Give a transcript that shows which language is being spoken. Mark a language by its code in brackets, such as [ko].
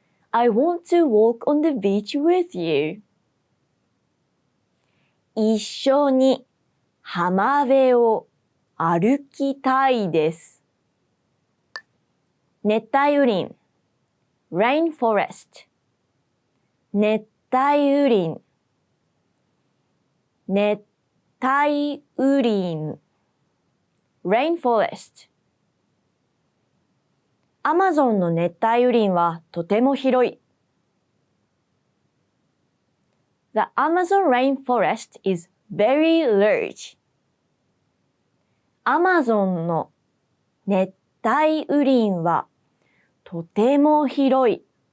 [en] I want to walk on the beach with you. [ja] 一緒に浜辺を歩きたいです。熱帯雨林 rainforest 熱帯雨林熱帯雨林 rainforest アマゾンの熱帯雨林はとても広い。 [en] The Amazon rainforest is very large. [ja] アマゾンの熱帯雨林はとても広い。